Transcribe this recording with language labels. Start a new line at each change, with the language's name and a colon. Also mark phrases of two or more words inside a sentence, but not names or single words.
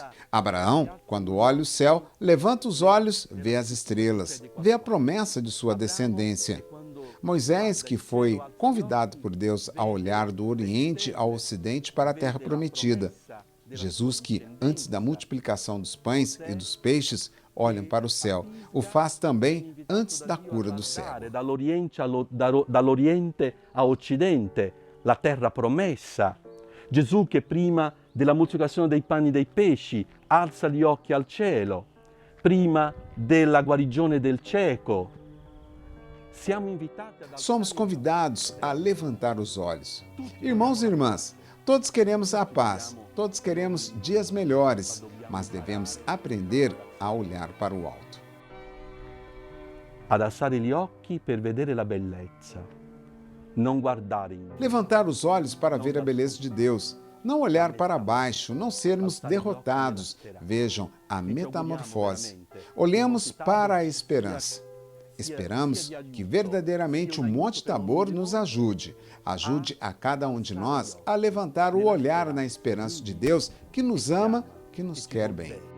Portuguese: Abraão, quando olha o céu, levanta os olhos, vê as estrelas, vê a promessa de sua descendência. Moisés, que foi convidado por Deus a olhar do Oriente ao Ocidente para a Terra Prometida. Jesus, que antes da multiplicação dos pães e dos peixes, olham para o céu. O faz também antes da cura do cego.
Italian: Dall'Oriente a Occidente, la terra promessa. Gesù che prima della moltiplicazione dei pani e dei pesci alza gli occhi al cielo, prima della guarigione del cieco.
Portuguese: Somos convidados a levantar os olhos. Irmãos e irmãs, todos queremos a paz, todos queremos dias melhores, mas devemos aprender a olhar para o alto.
Italian: ad alzare gli occhi per vedere la bellezza, non guardare in
Portuguese: Levantar os olhos para ver a beleza de Deus. Não olhar para baixo, não sermos derrotados. Vejam a metamorfose. Olhemos para a esperança. Esperamos que verdadeiramente o Monte Tabor nos ajude. Ajude a cada um de nós a levantar o olhar na esperança de Deus que nos ama, que nos quer bem.